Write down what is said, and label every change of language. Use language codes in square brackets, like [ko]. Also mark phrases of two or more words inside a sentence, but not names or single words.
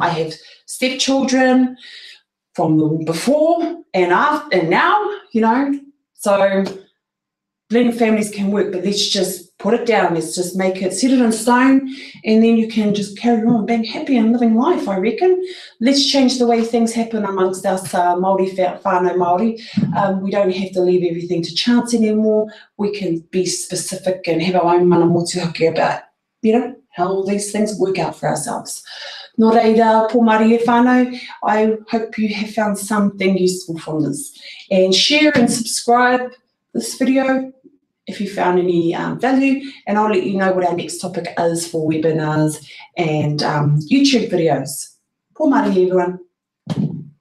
[en] I have stepchildren from before and after and now, so blended families can work, but let's just put it down. Let's just make it, set it in stone, and then you can just carry on being happy and living life, I reckon. Let's change the way things happen amongst us Māori, [mi] whānau Māori. [en] We don't have to leave everything to chance anymore. We can be specific and have our own [mi] mana motuhake [en] about, how all these things work out for ourselves. [mi] Nō reira, pō Māori e whānau, [en] I hope you have found something useful from this. And share and subscribe this video if you found any value, and I'll let you know what our next topic is for webinars and YouTube videos. [mi] Pō Māori everyone.